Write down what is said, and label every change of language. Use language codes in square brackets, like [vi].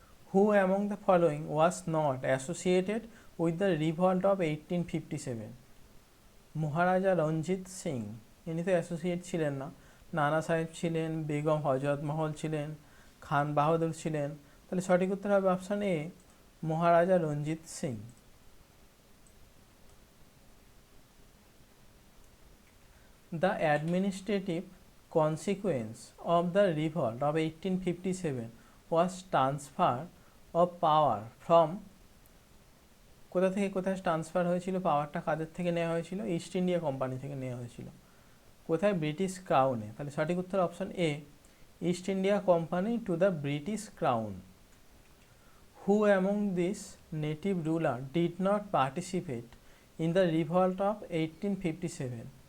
[en] Who among the following was not associated with the revolt of 1857? [bn] Maharaja Ranjit Singh, ইনি তো associate ছিলেন না। নানা সাহেব ছিলেন, বেগম হজরত মহল ছিলেন, খান বাহাদুর ছিলেন, তাহলে সঠিক উত্তর হবে option A, Maharaja Ranjit Singh. [en] The administrative consequence of the revolt of 1857 was transfer of power from, [bn] কোথা থেকে কোথায় ট্রান্সফার হয়েছিল? পাওয়ারটা কাদের থেকে নেওয়া হয়েছিল? [en] East India Company থেকে নেওয়া হয়েছিল। কোথায়? ব্রিটিশ ক্রাউনে, তাহলে সঠিক উত্তর option A, East India Company to the British crown. Who among this native ruler did not participate in the revolt of 1857?